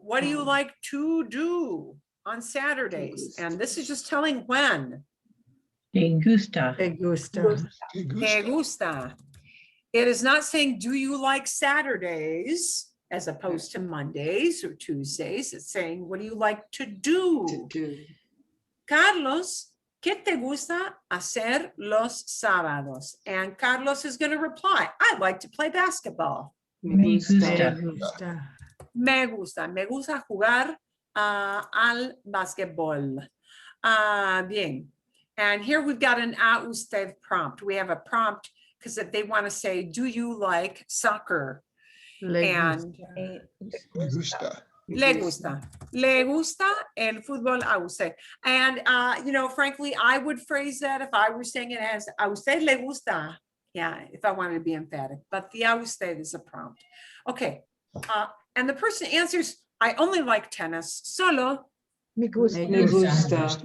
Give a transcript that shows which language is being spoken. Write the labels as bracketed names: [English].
[English] What do you like to do on Saturdays? And this is just telling when. [Spanish] Te gusta. Me gusta. Te Te gusta. gusta. [English] It is not saying, do you like Saturdays as opposed to Mondays or Tuesdays? It's saying, what do you like to do? To do. [Spanish] Carlos, ¿qué te gusta hacer los sábados? [English] And Carlos is going to reply, I like to play basketball. [Spanish] Me gusta. Me gusta. Me gusta jugar al basquetbol. [English] Bien. And here we've got an a usted prompt. We have a prompt because if they want to say, do you like soccer? [Spanish] Le [English] And [Spanish] Me gusta. Le gusta. Le gusta el fútbol a usted. [English] And, you know, frankly, I would phrase that if I were saying it as [Spanish] a usted le gusta. [English] Yeah, if I wanted to be emphatic, but the a usted is a prompt. Okay. And the person answers, I only like tennis. Solo [Spanish] Me gusta. Me gusta.